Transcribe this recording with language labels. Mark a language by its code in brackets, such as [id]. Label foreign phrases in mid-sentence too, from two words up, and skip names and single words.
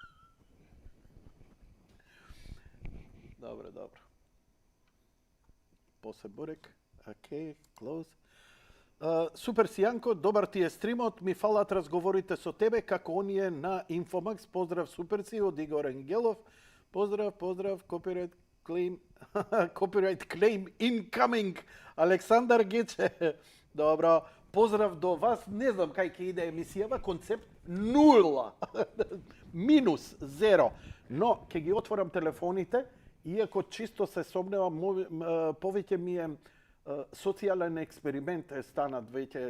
[mk] Добро. После Бурек. [en] Okay, close. [mk] Супер Сијанко, добар ти е стримот, ми фалат разговорите со тебе како оние на Инфомакс. Поздрав Супер Си од Игор Ангелов. Поздрав, [en] copyright claim copyright claim incoming. [mk] Александар Гече. Добро. Поздрав до вас. Не знам кај ќе иде емисијава, концепт 0. Минус 0. Но ќе ги отворам телефоните, иако чисто се сомневам, повеќе ми е социјален експеримент е станат веќе